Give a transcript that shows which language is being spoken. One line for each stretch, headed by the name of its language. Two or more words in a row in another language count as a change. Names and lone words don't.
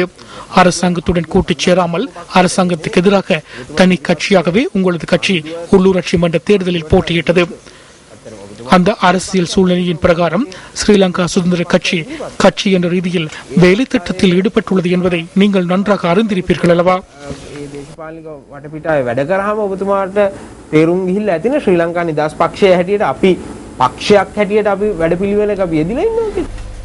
Tamil: அரசாங்கத்துடன் கூட்டிச் சேராமல் அரசாங்கத்துக்கு எதிராக தனி கட்சியாகவே உங்களது கட்சி உள்ளூராட்சி மன்ற தேர்தலில் போட்டியிட்டது. அந்த அரசியல் சூழ்நிலையின் பிரகாரம் ஸ்ரீலங்கா சுதந்திர கட்சி என்ற ரீதியில் வேலை திட்டத்தில் ஈடுபட்டுள்ளது என்பதை நீங்கள் நன்றாக அறிந்திருப்பீர்கள் அல்லவா?
Sinhala: වැඩ කරාම ඔබතුමාට තේරුම් ගිහිල්ලා ඇතිනේ ශ්‍රී ලංකා නිදහස් පක්ෂය හැටියට අපි පක්ෂයක් හැටියට අපි වැඩපිළිවෙලක අපි යෙදිලා ඉන්නවා කියලා.